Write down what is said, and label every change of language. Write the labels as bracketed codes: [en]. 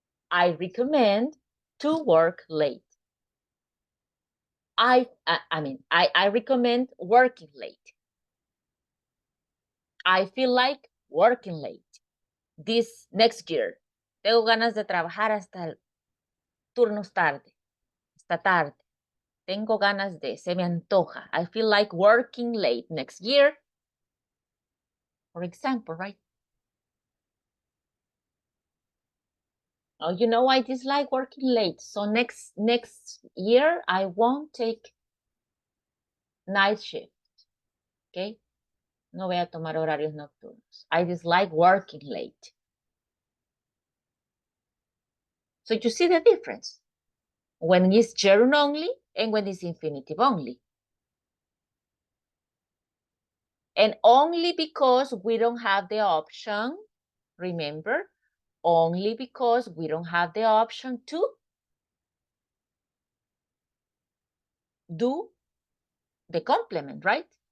[en] I recommend to work late. I recommend working late. I feel like working late this next year. [es] Tengo ganas de trabajar hasta turnos tarde, hasta tarde. Tengo ganas de, se me antoja. [en] I feel like working late next year. For example, right? Oh, you know, I dislike working late. So next year, I won't take night shift. Okay? [es] No voy a tomar horarios nocturnos. [en] I dislike working late. So you see the difference when it's gerund only and when it's infinitive only. And only because we don't have the option, remember, only because we don't have the option to do the complement, right?